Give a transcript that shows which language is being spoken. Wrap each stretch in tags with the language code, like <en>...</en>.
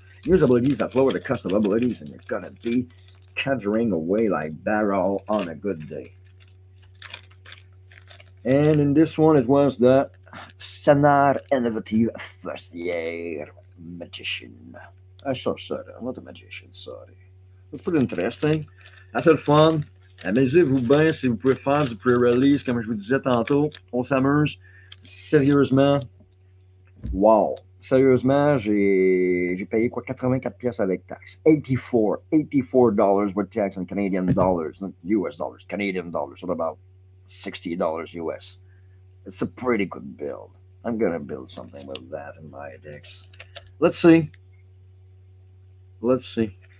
<en>Use abilities that lower the cost of abilities, and you're gonna be conjuring away like barrel on a good day. And in this one, it was the Sanar Innovative First Year Magician. I saw sorry, I'm not a magician, sorry. That's pretty interesting.</en> <fr>Assez le fun. Amusez-vous bien si vous pouvez faire du pre-release, comme je vous disais tantôt. On s'amuse. Sérieusement, wow. Sérieusement, j'ai payé quoi 84 pièces avec taxes.</fr> <en>84 dollars with tax in Canadian dollars, not US dollars, Canadian dollars, so about $60 US. It's a pretty good build. I'm gonna build something with that in my decks. Let's see. Let's see.</en>